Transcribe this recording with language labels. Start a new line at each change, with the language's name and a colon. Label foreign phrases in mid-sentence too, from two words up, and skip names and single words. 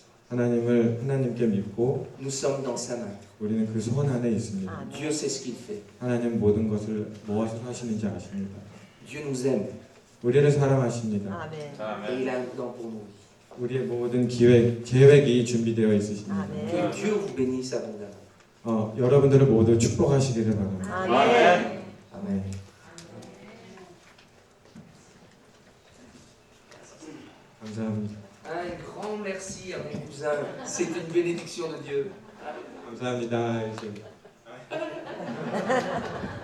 Korean: 하나님께 믿고
French: Nous sommes dans sa main.
Korean: 우리는 그 손 안에 있습니다.
French: Dieu sait ce qu'il fait.
Korean: 하나님 모든 것을 무엇을 하시는지 아십니다.
French: Dieu nous aime
Korean: 우리를 사랑하십니다. 아멘.
French: et il a un plan pour nous.
Korean: 우리의 모든 계획이 준비되어 있으십니다.
French: Que
Korean: 아멘.
French: Dieu vous bénisse abondamment.
Korean: 여러분들을 모두 축복하시기를 바랍니다. 아멘.
French: Amen.
Korean: 감사합니다.
French: Un grand merci à mes cousins. C'est une bénédiction de Dieu.
Korean: 감사합니다.